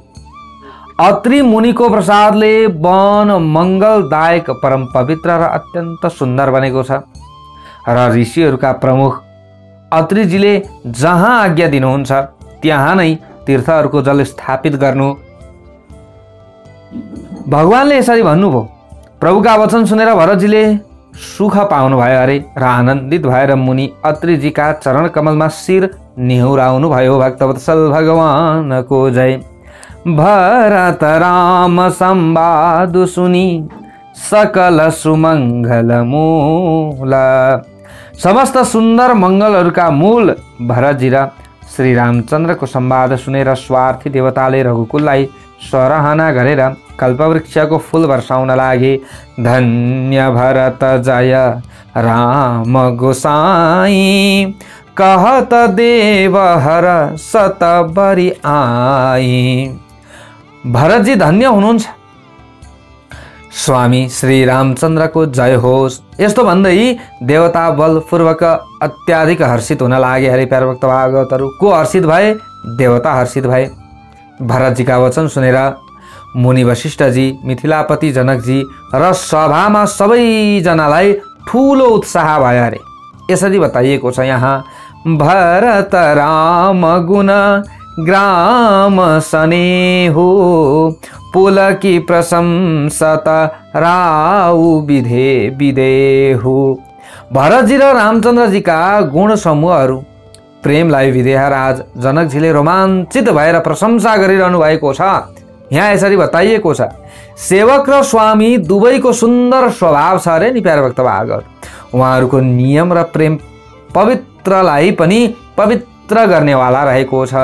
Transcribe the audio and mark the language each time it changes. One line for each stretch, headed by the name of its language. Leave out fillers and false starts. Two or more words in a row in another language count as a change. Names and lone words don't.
Nepali: अत्रि मुनिको प्रसादले वन मङ्गलदायक परम पवित्र र अत्यन्त सुन्दर बनेको छ र ऋषिहरूका प्रमुख अत्रिजीले जहाँ आज्ञा दिनुहुन्छ त्यहाँ नै तीर्थहरूको जल स्थापित गर्नु। भगवानले यसरी भन्नुभयो। प्रभुका वचन सुनेर भरतजीले सुख पाउनु भयो अरे र आनन्दित भएर मुनि अत्रिजीका चरण कमलमा शिर निहुराउनु भयो। भक्तवत्सल भगवानको जय।
Awadhi: भरत राम संवाद सुनि सकल सुमङ्गल मूल।
Nepali: समस्त सुन्दर मङ्गलहरूका मूल भरतजी र श्री रामचन्द्रको संवाद सुनेर स्वार्थी देवताले रघुकुललाई सराहना गरेर कल्पवृक्षको फूल वर्षाउन लागे।
Awadhi: धन्य भरत जय राम गोसाई कहत देव हर सतबरी आई।
Nepali: भरतजी धन्य हुनुहुन्छ। स्वामी श्री रामचन्द्रको जय होस्। यस्तो भन्दै देवता बलपूर्वक अत्याधिक हर्षित हुन लागे। हरि प्यारे भक्त भागवतहरू को हर्षित भए? देवता हर्षित भए। भरतजीका वचन सुनेर मुनि वशिष्ठजी, मिथिलापति जनकजी र सभामा सबैजनालाई ठुलो उत्साह भयो अरे। यसरी बताइएको छ यहाँ।
Awadhi: भरत राम गुण ग्राम सनेहु पुलकी प्रशंसत राउ विधे विदेहु।
Nepali: भरतजी र रामचन्द्रजीका गुण समूहहरू प्रेमलाई विदेहराज जनकजीले रोमाञ्चित भएर प्रशंसा गरिरहनु भएको छ। यहाँ यसरी बताइएको छ। सेवक र स्वामी दुवैको सुन्दर स्वभाव छ अरे नि प्यारे भक्त भागवत। उहाँहरूको नियम र प्रेम पवित्रलाई पनि पवित्र गर्नेवाला रहेको छ।